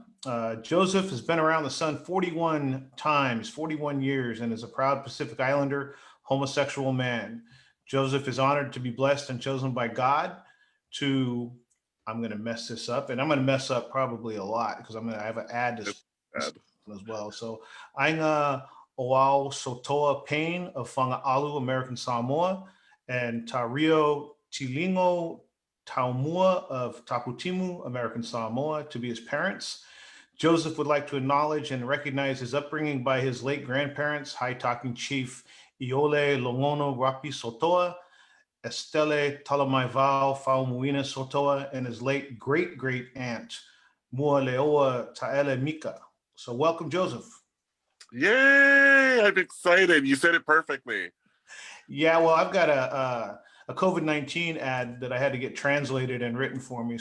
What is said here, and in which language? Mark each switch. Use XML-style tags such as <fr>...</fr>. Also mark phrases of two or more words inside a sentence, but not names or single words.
<en>Joseph has been around the sun 41 times, 41 years, and is a proud Pacific Islander, homosexual man. Joseph is honored to be blessed and chosen by God to, I'm going to mess this up, and I'm going to mess up probably a lot because I have an ad to It's bad. as well. So, Ainga Oao Sotoa Payne of Fanga'alu, American Samoa, and Tario Tilingo Taumua of Taputimu, American Samoa, to be his parents. Joseph would like to acknowledge and recognize his upbringing by his late grandparents, High Talking Chief Iole Longono Rapi Sotoa, Estelle Talamaivao Faumuina Sotoa, and his late great great aunt, Mualeoa Taele Mika. So, welcome, Joseph. Yay! I'm excited. You said it perfectly. Yeah, well, I've got a COVID-19 ad that I had to get translated and written for me.</en>